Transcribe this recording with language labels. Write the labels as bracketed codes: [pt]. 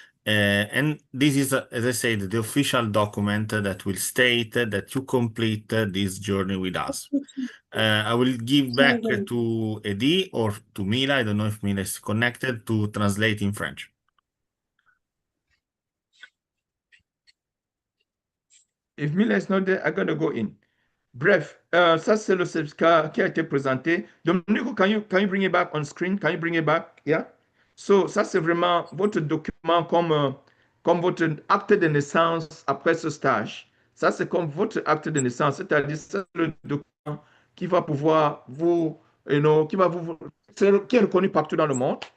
[en] And this is, as I said, the official document that will state that you complete this journey with us. I will give back to Edi or to Mila. I don't know if Mila is connected to translate in French. If Mila is not there, I'm going to go in. [fr] Bref, ça c'est le certificat qui a été présenté. [en] Domenico, can you bring it back on screen? Can you bring it back? Yeah. [fr] So, ça c'est vraiment votre document comme votre acte de naissance après ce stage. Ça c'est comme votre acte de naissance, c'est-à-dire c'est le document qui va pouvoir vous, qui va qui est reconnu partout dans le monde.